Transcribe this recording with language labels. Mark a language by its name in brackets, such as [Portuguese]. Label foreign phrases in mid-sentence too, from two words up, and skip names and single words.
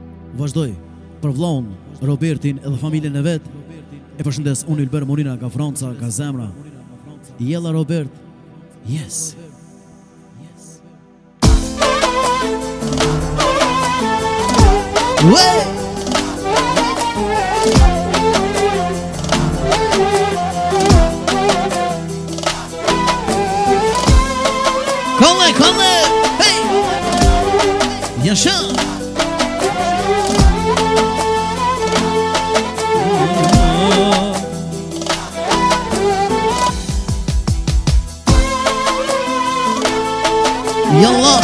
[Albanian] vazhdoj për vllaun Robertin edhe familjen e vet. E përshëndes unë Ylber Morina nga Franca, nga zemra. Jella Robert. Yes. Way! Kolle! Hey! Yaşa! Yallah!